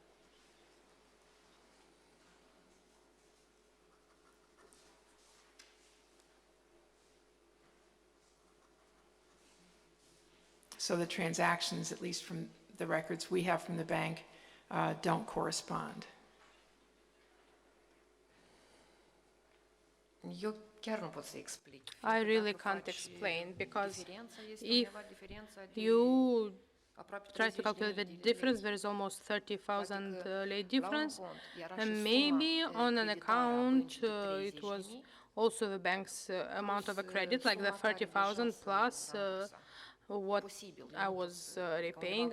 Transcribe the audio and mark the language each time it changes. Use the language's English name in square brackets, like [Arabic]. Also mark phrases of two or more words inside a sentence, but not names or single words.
[English] So the transactions, at least from the records we have from the bank, don't correspond. [Romanian] Eu chiar nu pot să explic. [English] I really [Romanian] Dacă [English] can't [Romanian] faci [English] explain because [Romanian] diferența, este [English] if [Romanian] undeva diferența de [English] you tried to calculate the difference. There is almost 30,000 lei difference. And maybe on an account, it was also the bank's amount of a credit, like the 30,000 plus what I was repaying.